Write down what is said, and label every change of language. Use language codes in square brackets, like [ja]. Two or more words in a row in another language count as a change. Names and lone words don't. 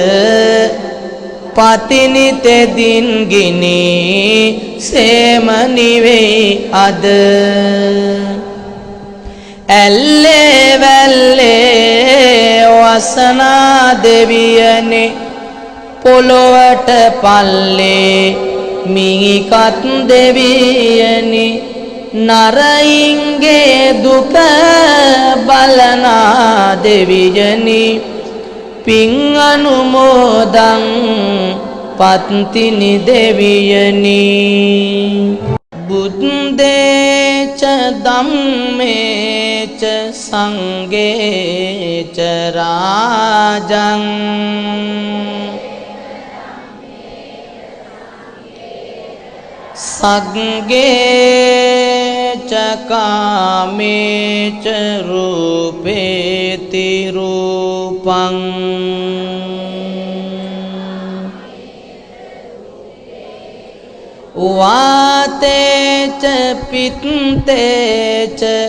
[si] පතිනි තෙදින් ගිනි සේම නිවෙයි අද ඇල්ලේ වැල්ලේ වසනා දෙවියනේ පොළොවට පල්ලේ මිහිකත් දෙවියනේ නරයින්ගේ දුක බලනා දෙවියනේ පින් අනුමෝදන් පත්තිනි දෙවියනේ [pi] බුද්දේච ධම්මේච සංඝේච රාජං සග්ගේච කාමේච රූපේති රූපං වාතේච පිත්තේච